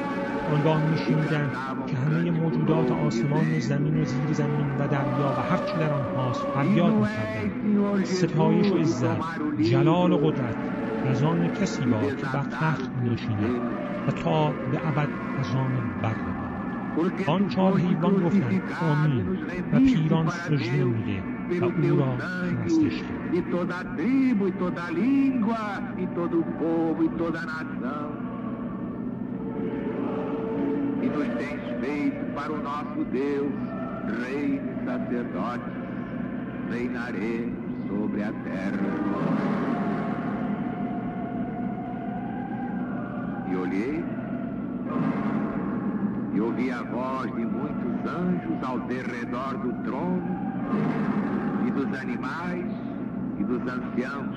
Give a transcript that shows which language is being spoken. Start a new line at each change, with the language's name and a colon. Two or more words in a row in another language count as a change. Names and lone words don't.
Persian: آنگاه می‌شنیدند که همه موجودات آسمان و زمین و زیر زمین و دریا و هر چه در آنهاست فریاد می‌کردند: ستایش و عزت، جلال و قدرت از آن کسی باد که بر تخت می‌نشیند و تا به ابد از آن بره. آن 4 حیوان گفتند آمین و پیران سجده نموده و او را پرستش کردند.
Portuguese: E nos tens feito para o nosso Deus, reis e sacerdotes, reinaremos sobre a terra. E olhei, e ouvi a voz de muitos anjos ao derredor do trono, e dos animais, e dos anciãos.